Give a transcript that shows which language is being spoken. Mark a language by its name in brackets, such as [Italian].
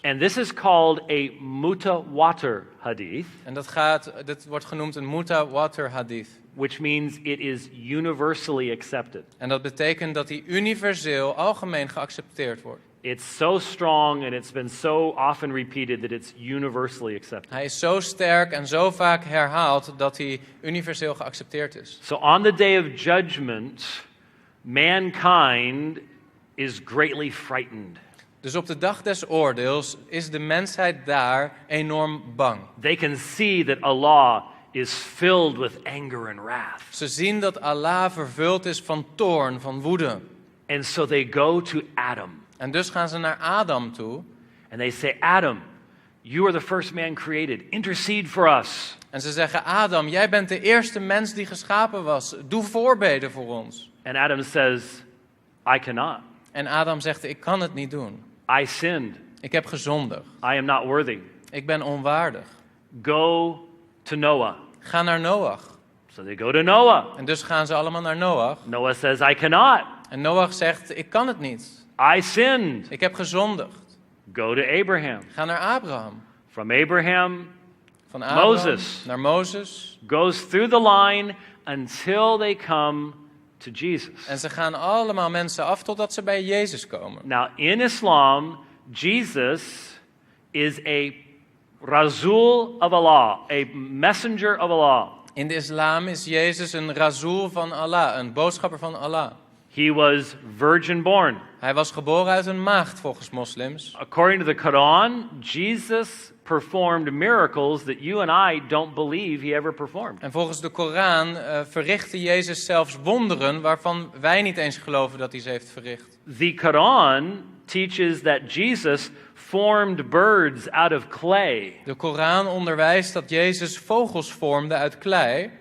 [English] And this is called a mutawatir hadith. [Dutch] En dit wordt genoemd een mutawatir hadith. [English] Which means it is universally accepted. [Dutch] En dat betekent dat die universeel, algemeen geaccepteerd wordt. [English] It's so strong and it's been so often repeated that it's universally accepted. [Dutch] Hij is zo sterk en zo vaak herhaald dat hij universeel geaccepteerd is. [English] So on the day of judgment, mankind is greatly frightened. [Dutch] Dus op de dag des oordeels is de mensheid daar enorm bang. [English] They can see that Allah is filled with anger and wrath. [Dutch] Ze zien dat Allah vervuld is van toorn, van woede. [English] And so they go to Adam. [Dutch] En dus gaan ze naar Adam toe. [English] And they say, Adam, you are the first man created. Intercede for us. [Dutch] En ze zeggen, Adam, jij bent de eerste mens die geschapen was. Doe voorbeden voor ons. [English] And Adam says, I cannot. [Dutch] En Adam zegt, ik kan het niet doen. [English] I sinned. [Dutch] Ik heb gezondigd. [English] I am not worthy. [Dutch] Ik ben onwaardig. [English] Go to Noah. [Dutch] Ga naar Noach. [English] So they go to Noah. [Dutch] En dus gaan ze allemaal naar Noach. [English] Noah says, I cannot. [Dutch] En Noach zegt, ik kan het niet. [English] I sinned. [Dutch] Ik heb gezondigd. [English] Go to Abraham. [Dutch] Ga naar Abraham. [English] From Abraham, [Dutch] Van Abraham [English] Moses [Dutch] naar Mozes. [English] goes through the line until they come to Jesus. [Dutch] En ze gaan allemaal mensen af totdat ze bij Jezus komen. [English] Now, in Islam, Jesus is a Rasul of Allah, a messenger of Allah. [Dutch] In de islam is Jezus een rasool van Allah, een boodschapper van Allah. [English] He was virgin born. [Dutch] Hij was geboren uit een maagd volgens moslims. [English] According to the Quran, Jesus performed miracles that you and I don't believe he ever performed. [Dutch] En volgens de Koran verrichtte Jezus zelfs wonderen waarvan wij niet eens geloven dat hij ze heeft verricht. [English] The Quran teaches that Jesus formed birds out of clay. [Dutch] De Koran onderwijst dat Jezus vogels vormde uit klei